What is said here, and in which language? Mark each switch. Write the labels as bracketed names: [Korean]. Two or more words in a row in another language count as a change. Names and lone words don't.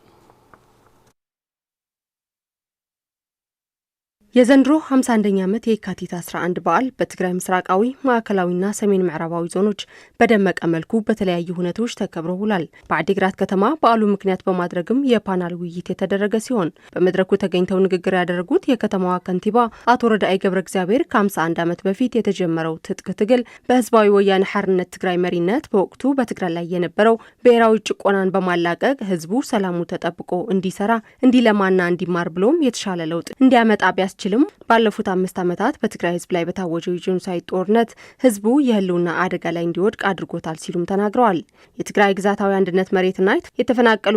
[Amharic] የዘንድሮ 51ኛ ዓመት የካቲት 11 በዓል በትግራይ ምስራቃዊ፣ ማዕከላዊና ሰሜን ምዕራባዊ ዞኖች በደመቀ መልኩ በተለያዩ ሁነቶች ተከብሮ ውሏል። በአዲግራት ከተማ በዓሉ ምክንያት በማድረግም የፓናል ውይይት የተደረገ ሲሆን በመድረኩ ተገኝተው ንግግር ያደረጉት የከተማዋ ከንቲባ አቶ ረዳኢ ገብረ እግዚአብሔር ከ51 ዓመት በፊት የተጀመረው ትጥቅ ትግል በህዝባዊ ወያነ ሓርነት ትግራይ መሪነት በወቅቱ በትግራይ ላይ የነበረው ብሔራዊ ጭቆናን በማላቀቅ ህዝቡ ሰላሙ ተጠብቆ እንዲሰራ፣ እንዲለማና እንዲማር ብሎም የተሻለ ለውጥ እንዲያመጣ ቢያስ ችልም ባለፉት 5 ዓመታት በትግራይ ህዝብ ላይ በታወጀው የጄኖሳይድ ጦርነት ህዝቡ የህልውና አደጋ ላይ እንዲወድቅ አድርጎታል ሲሉም ተናግረዋል። የትግራይ ግዛታዊ አንድነት መሬትና የተፈናቀሉ